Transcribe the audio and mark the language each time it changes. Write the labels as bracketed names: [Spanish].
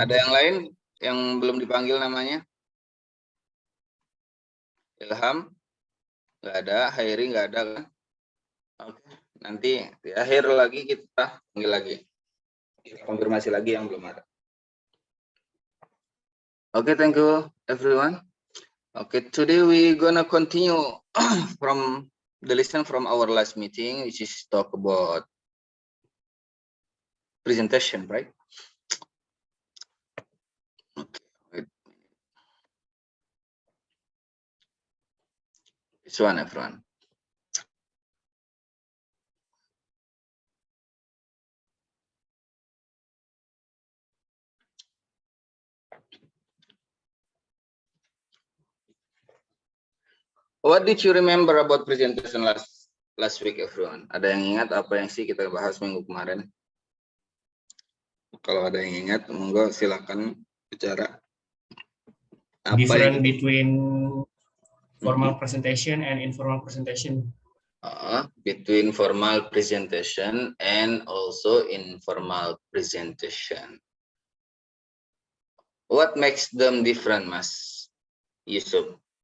[Indonesian] Ada yang lain yang belum dipanggil namanya? Ilham? Nggak ada. Hairi nggak ada kan? Oke. Nanti di akhir lagi kita panggil lagi. Kita konfirmasi lagi yang belum ada. [English] Okay, thank you everyone. Okay, today we gonna continue from the lesson from our last meeting, which is talk about presentation, right? Okay, wait. This one, everyone. What did you remember about presentation last week, everyone? [Indonesian] Ada yang ingat apa yang sih kita bahas minggu kemarin? Kalau ada yang ingat, monggo silakan bicara. Apa [English] Different [Indonesian] yang- [English] between formal presentation and informal presentation. Between formal presentation and also informal presentation. What makes them different, Mas Yusuf?